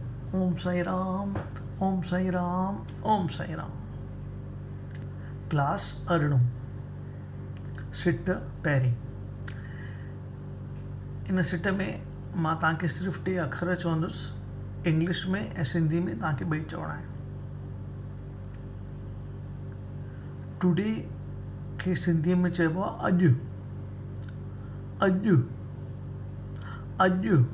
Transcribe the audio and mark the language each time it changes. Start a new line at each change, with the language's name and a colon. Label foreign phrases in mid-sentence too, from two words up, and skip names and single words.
Sindhi: ओम साई राम, ओम साई राम, ओम साई राम। क्लास अरिड़ों, सिट पहिरीं। इन सिट में मां तव्हांखे सिर्फ़ु 2 अखर चवंदुसि, इंग्लिश में ऐं सिंधी में तव्हांखे ॿई चवणा आहिनि। टुडे खे सिंधीअ में चइबो आहे अॼु, अॼु, अॼु।